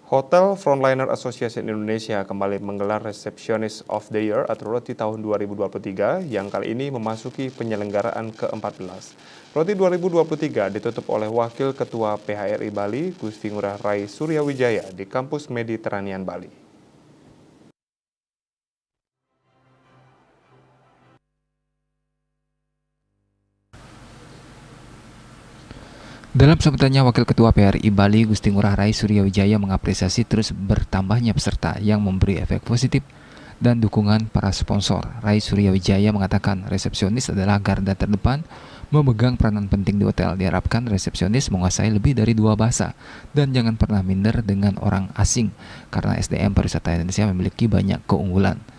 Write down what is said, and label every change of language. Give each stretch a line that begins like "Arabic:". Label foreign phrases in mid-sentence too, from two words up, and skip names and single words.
Indonesian: Hotel Frontliner Association Indonesia kembali menggelar Receptionist of the Year atau ROTI tahun 2023 yang kali ini memasuki penyelenggaraan ke-14. ROTI 2023 ditutup oleh Wakil Ketua PHRI Bali, Gusti Ngurah Rai Suryawijaya di Kampus Mediterranean Bali. Dalam sambutannya, Wakil Ketua PHRI Bali, Gusti Ngurah Rai Suryawijaya mengapresiasi terus bertambahnya peserta yang memberi efek positif dan dukungan para sponsor. Rai Suryawijaya mengatakan resepsionis adalah garda terdepan memegang peranan penting di hotel. Diharapkan resepsionis menguasai lebih dari 2 bahasa dan jangan pernah minder dengan orang asing karena SDM pariwisata Indonesia memiliki banyak keunggulan.